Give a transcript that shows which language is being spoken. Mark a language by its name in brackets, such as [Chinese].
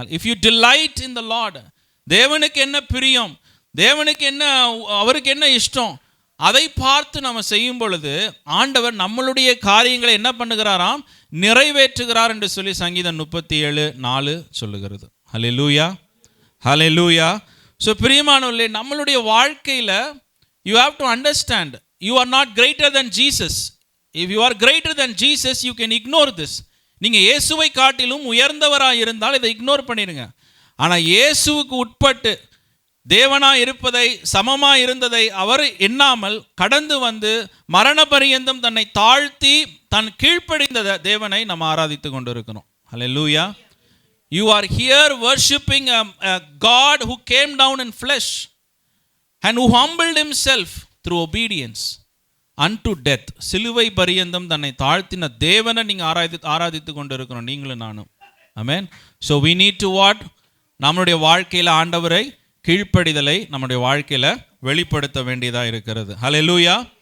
[English] if you delight in the Lord, [Tamil] தேவனுக்கு என்ன பிரியம், தேவனுக்கு என்ன, அவருக்கு என்ன இஷ்டம், அதை பார்த்து நம்ம செய்யும் பொழுது ஆண்டவர் நம்மளுடைய காரியங்களை என்ன பண்ணுகிறாராம், நிறைவேற்றுகிறார் என்று சொல்லி சங்கீதம் 37:4 சொல்லுகிறது. ஹல்லேலூயா, ஹல்லேலூயா. [English] so [Tamil] பிரியமானவர்களே, நம்மளுடைய வாழ்க்கையில் [English] you have to understand, you are not greater than Jesus. If you are greater than Jesus, you can ignore this. [Tamil] நீங்கள் இயேசுவை காட்டிலும் உயர்ந்தவராக இருந்தால் இதை இக்னோர் பண்ணிடுங்க. ஆனால் இயேசுவுக்கு உட்பட்டு தேவனாய் இருப்பதை, சமமாக இருந்ததை அவர் எண்ணாமல் கடந்து வந்து மரண பரியந்தம் தன்னை தாழ்த்தி தன் கீழ்ப்படிந்த தேவனை நம்ம ஆராதித்து கொண்டு இருக்கிறோம். ஹல்லேலூயா. [English] You are here worshiping a God who came down in flesh and who humbled himself through obedience unto death. [Tamil] சிலுவை பரியந்தம் தன்னை தாழ்த்தின தேவனை நீங்கள் ஆராதித்து கொண்டு இருக்கிறோம், நீங்களும் நானும். ஆமென். [English] So we need to what? [Tamil] நம்முடைய வாழ்க்கையில் ஆண்டவரை கீழ்ப்படிதலை நம்முடைய வாழ்க்கையில் வெளிப்படுத்த வேண்டியதாக இருக்கிறது. ஹல்லேலூயா.